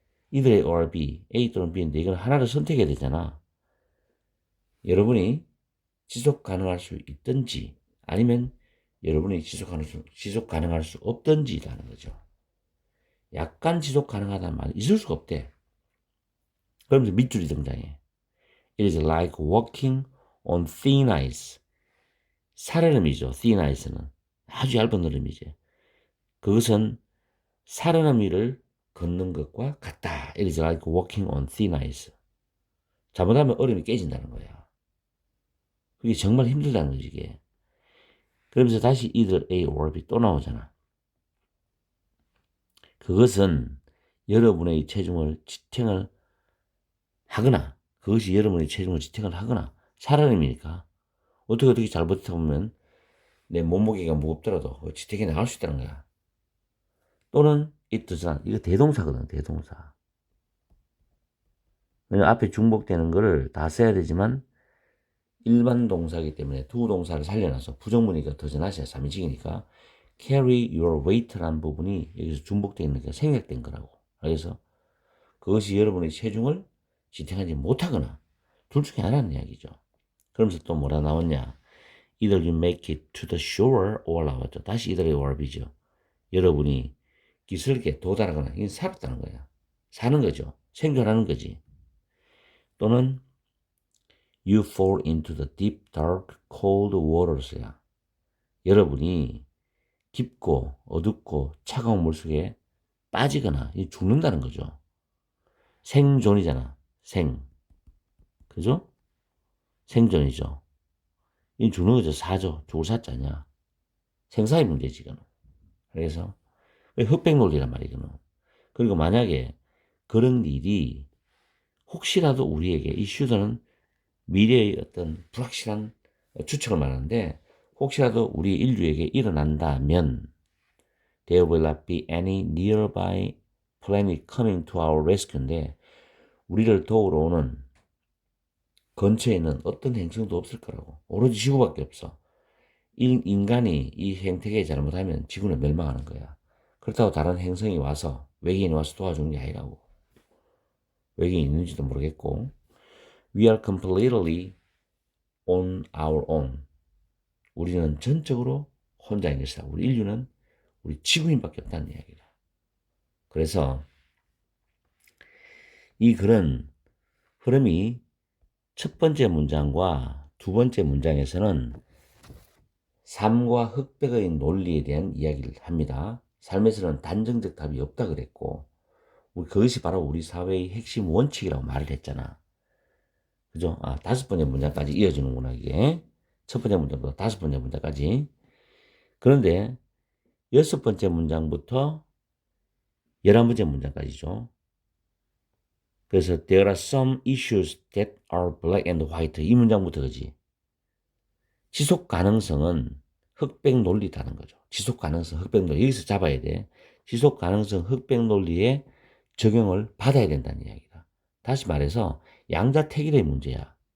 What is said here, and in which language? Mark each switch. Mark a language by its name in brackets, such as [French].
[English] either A or B, [Korean] A 또는 B인데 이건 하나를 선택해야 되잖아. 여러분이 지속 가능할 수 있든지 아니면 여러분이 지속 가능할 수 없든지라는 거죠. 약간 지속 가능하다는 말은 있을 수가 없대. 그러면서 밑줄이 등장해. [English] It is like walking on thin ice. [Korean] 살얼음이죠. thin ice는. 아주 얇은 얼음이지. 그것은 살얼음 위를 걷는 것과 같다. [English] It is like walking on thin ice. [Korean] 잘못하면 얼음이 깨진다는 거야. 그게 정말 힘들다는 거지, 이게. 그러면서 다시 [English] either A or B [Korean] 또 나오잖아. 그것은 여러분의 체중을 지탱을 하거나, 그것이 여러분의 체중을 지탱을 하거나, 살얼음이니까 어떻게 잘 버텨보면 내 몸무게가 무겁더라도 지탱해 나갈 수 있다는 거야. 또는 [English] it does not. [Korean] 이거 대동사거든, 대동사. 왜냐면 앞에 중복되는 거를 다 써야 되지만 일반 동사이기 때문에 두 동사를 살려놔서 부정문이니까 does not이야, 3인칭이니까 [English] carry your weight [Korean] 라는 부분이 여기서 중복되어 있는 게 생략된 거라고. 그래서 그것이 여러분의 체중을 지탱하지 못하거나 둘 중에 하나는 이야기죠. 그러면서 또 뭐라 나왔냐? [English] Either you make it to the shore or [Korean] 나왔죠. 다시 [English] either or B죠. [Korean] 여러분이 기슭에 도달하거나 이건 살았다는 거야. 사는 거죠. 생존하는 거지. 또는 [English] you fall into the deep, dark, cold waters야. [Korean] 여러분이 깊고 어둡고 차가운 물속에 빠지거나 죽는다는 거죠. 생존이잖아. 그죠? 생존이죠. 이 죽는 거죠. 사죠. 죽을 사자냐. 생사의 문제지, 이거는. 그래서 흑백 논리란 말이야, 이거는. 그리고 만약에 그런 일이 혹시라도 우리에게 이 슈더는 미래의 어떤 불확실한 추측을 말하는데 혹시라도 우리 인류에게 일어난다면 [English] there will not be any nearby planet coming to our rescue [Korean] 인데 우리를 도우러 오는 근처에 있는 어떤 행성도 없을 거라고. 오로지 지구밖에 없어. 인간이 이 생태계에 잘못하면 지구는 멸망하는 거야. 그렇다고 다른 행성이 와서 외계인이 와서 도와주는 게 아니라고. 외계인이 있는지도 모르겠고 [English] We are completely on our own. [Korean] 우리는 전적으로 혼자인 것이다. 우리 인류는 우리 지구인밖에 없다는 이야기다. 그래서 이 글은 흐름이 첫 번째 문장과 두 번째 문장에서는 삶과 흑백의 논리에 대한 이야기를 합니다. 삶에서는 단정적 답이 없다 그랬고 그것이 바로 우리 사회의 핵심 원칙이라고 말을 했잖아. 그죠? 다섯 번째 문장까지 이어지는구나, 이게. 첫 번째 문장부터 다섯 번째 문장까지. 그런데 여섯 번째 문장부터 11번째 문장까지죠. [English] 그래서 there are some issues that are black and white. [Korean] 이 문장부터 그지. 지속 가능성은 흑백 논리다는 거죠. 지속 가능성, 흑백 논리. 여기서 잡아야 돼. 지속 가능성, 흑백 논리에 적용을 받아야 된다는 이야기다. 다시 말해서 양자택일의 문제야.